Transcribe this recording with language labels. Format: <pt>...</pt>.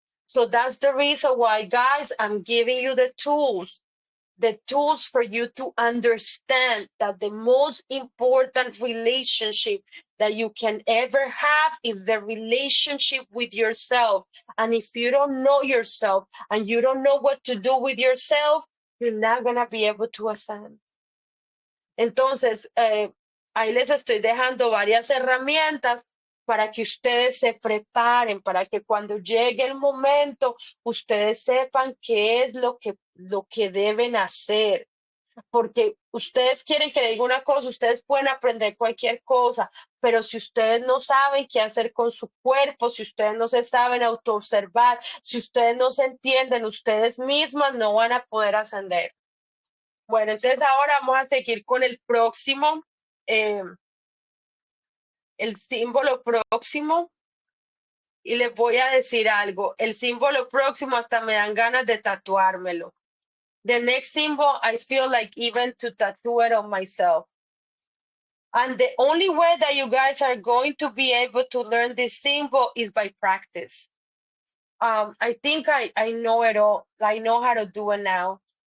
<en>So that's the reason why, guys, I'm giving you the tools for you to understand that the most important relationship that you can ever have is the relationship with yourself. And if you don't know yourself and you don't know what to do with yourself, you're not going to be able to ascend.</en> <es>Entonces, ahí les estoy dejando varias herramientas para que ustedes se preparen, para que cuando llegue el momento, ustedes sepan qué es lo que deben hacer. Porque ustedes quieren que le diga una cosa, ustedes pueden aprender cualquier cosa, pero si ustedes no saben qué hacer con su cuerpo, si ustedes no se saben autoobservar, si ustedes no se entienden ustedes mismas, no van a poder ascender. Bueno, entonces ahora vamos a seguir con el próximo, el símbolo próximo. Y les voy a decir algo, el símbolo próximo hasta me dan ganas de tatuármelo.</es> <en>The next symbol, I feel like even to tattoo it on myself. And the only way that you guys are going to be able to learn this symbol is by practice. I think I know it all. I know how to do it now.</en>